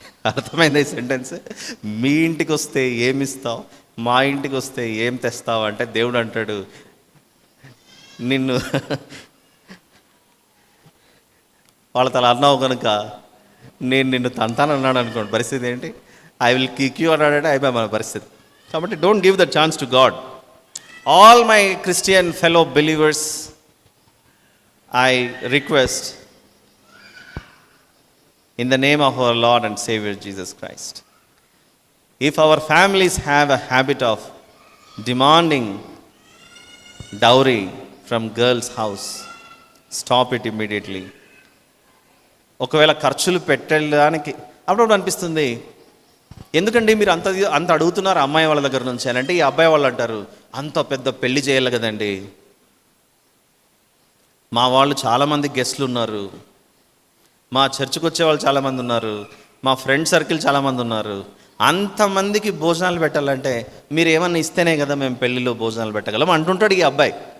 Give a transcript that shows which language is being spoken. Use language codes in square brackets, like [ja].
[te] అర్థమైంది ఈ సెంటెన్స్? మీ ఇంటికి వస్తే ఏమిస్తావు, మా ఇంటికి వస్తే ఏం తెస్తావు అంటే దేవుడు అంటాడు, నిన్ను వాళ్ళతో అలా అన్నావు కనుక నేను నిన్ను తంతానన్నాడు అనుకోండి, పరిస్థితి ఏంటి? [en] I will kick you [te] అన్నాడంటే అయిపోయి మన పరిస్థితి. కాబట్టి [en] Don't give the chance to God. All my Christian fellow believers, I request in the name of our Lord and Savior Jesus Christ, if our families have a habit of demanding dowry from girls' house, stop it immediately. [te] ఒకవేళ ఖర్చులు పెట్టడానికి అప్పుడప్పుడు అనిపిస్తుంది, ఎందుకండి మీరు అంత అడుగుతున్నారు అమ్మాయి వాళ్ళ దగ్గర నుంచి అని అంటే, ఈ అబ్బాయి వాళ్ళు అంటారు, అంత పెద్ద పెళ్లి చేయాలి కదండి, మా వాళ్ళు చాలామంది గెస్ట్లు ఉన్నారు, మా చర్చికి వచ్చే వాళ్ళు చాలామంది ఉన్నారు, మా ఫ్రెండ్ సర్కిల్ చాలామంది ఉన్నారు, అంతమందికి భోజనాలు పెట్టాలంటే మీరు ఏమన్నా ఇస్తేనే కదా మేము పెళ్ళిలో భోజనాలు పెట్టగలం అంటుంటాడు ఈ అబ్బాయి.